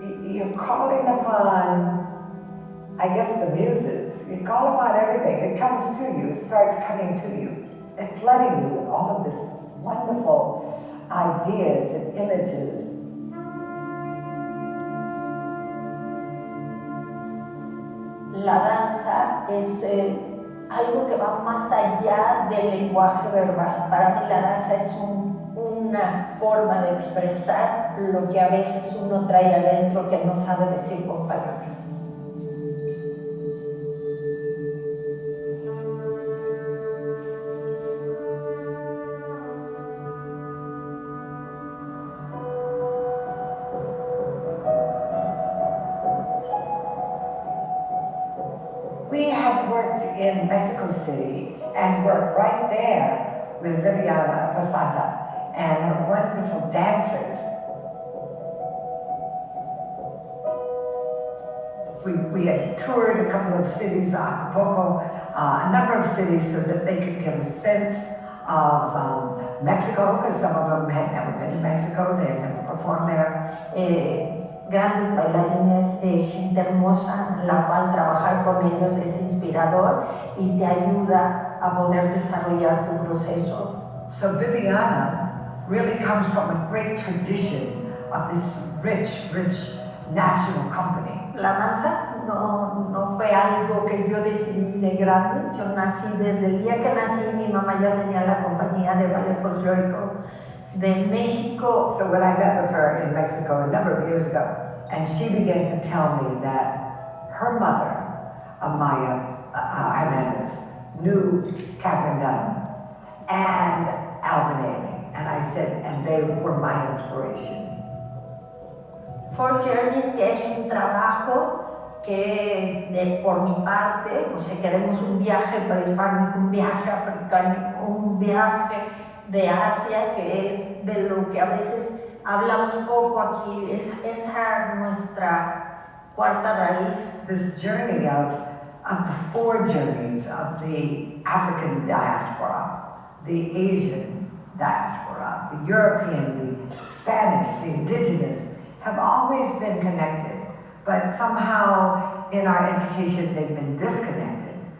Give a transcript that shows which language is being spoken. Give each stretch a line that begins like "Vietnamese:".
English: You're calling upon, I guess, the muses. You call upon everything. It comes to you. It starts coming to you and flooding you with all of this wonderful ideas and images.
Spanish: La danza es algo que va más allá del lenguaje verbal. Para mí la danza es una forma de expresar lo que a veces uno trae adentro que no sabe decir con palabras.
English: We had worked in Mexico City and worked right there with Viviana, Basanta, and her wonderful dancers. We had toured a couple of cities, Acapulco, a number of cities, so that they could get a sense of Mexico, because some of them had never been to Mexico, they had never performed there.
Spanish: Grandes bailarines, gente hermosa, la cual trabajar con ellos es inspirador y te ayuda a poder desarrollar tu proceso.
English: So Viviana really comes from a great tradition of this rich national company.
Spanish: La danza no fue algo que yo decidí de grande. Yo nací, desde el día que nací, mi mamá ya tenía la compañía de baile folclórico de México.
English: So when I met with her in Mexico a number of years ago, and she began to tell me that her mother, Amaya Hernandez, knew Catherine Dunham and Alvin Ailey. And I said, and they were my inspiration.
Spanish: Four Journeys, que es un trabajo que por mi parte, o sea, queremos un viaje prehispánico, un viaje africano, un viaje de Asia, que es de lo que a veces hablamos poco aquí, esa nuestra cuarta raíz.
English: This journey of the four journeys of the African diaspora, the Asian diaspora, the European, the Spanish, the indigenous, have always been connected, but somehow in our education they've been disconnected.